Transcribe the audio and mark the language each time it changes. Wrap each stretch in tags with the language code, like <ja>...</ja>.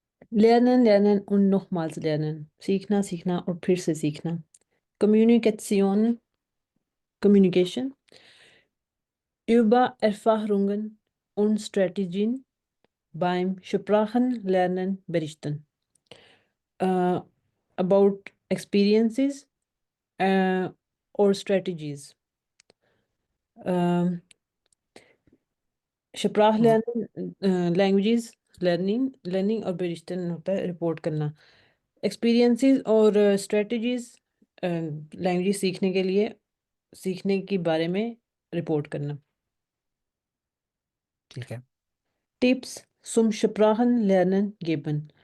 <de>Lernen, lernen und nochmals lernen.</de> <hi>सीखना, सीखना और फिर से सीखना.</hi> <de>Kommunikation, Communication. Über Erfahrungen und Strategien beim Sprachenlernen berichten.</de> <en>About experiences or strategies.</en> <hi>Um, Sprachlernen, languages learning और berichten होता है रिपोर्ट करना. एक्सपीरियंसेस और स्ट्रेटजीज लैंग्वेज सीखने के लिए सीखने के बारे में रिपोर्ट करना. ठीक है,</hi> <de>टिप्स zum Sprachenlernen geben.</de>